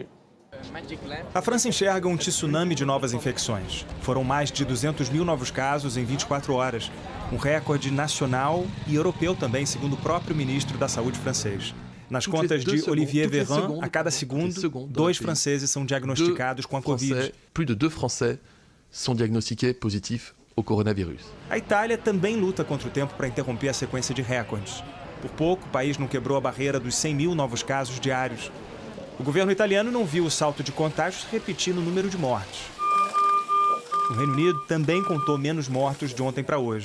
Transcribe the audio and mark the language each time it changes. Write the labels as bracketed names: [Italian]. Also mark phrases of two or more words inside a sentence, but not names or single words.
[Portuguese] A França enxerga um tsunami de novas infecções. Foram mais de 200 mil novos casos em 24 horas. Um recorde nacional e europeu também, segundo o próprio ministro da Saúde francês. Nas contas de Olivier Véran, a cada segundo, 2 franceses são diagnosticados com a Covid. [French] Plus de 2 Français sont diagnostiqués positifs [Portuguese] ao coronavírus. A Itália também luta contra o tempo para interromper a sequência de recordes. Por pouco, o país não quebrou a barreira dos 100 mil novos casos diários. O governo italiano não viu o salto de contágios repetir no número de mortes. O Reino Unido também contou menos mortos de ontem para hoje.